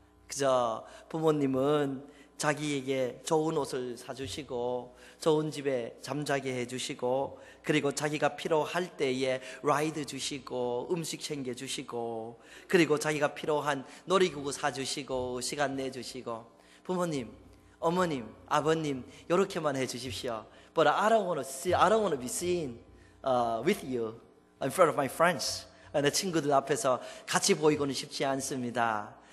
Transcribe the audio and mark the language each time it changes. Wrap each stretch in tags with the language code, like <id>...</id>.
<ko>그저 부모님은 자기에게 좋은 옷을 사주시고 좋은 집에 잠자게 해주시고 그리고 자기가 필요할 때에 라이드 주시고 음식 챙겨주시고 그리고 자기가 필요한 놀이기구 사주시고 시간 내주시고 부모님, 어머님, 아버님 이렇게만 해주십시오.</ko> <en>But I don't want to be seen with you in front of my friends.</en> <ko>내 친구들 앞에서 같이 보이고는 싶지 않습니다.</ko>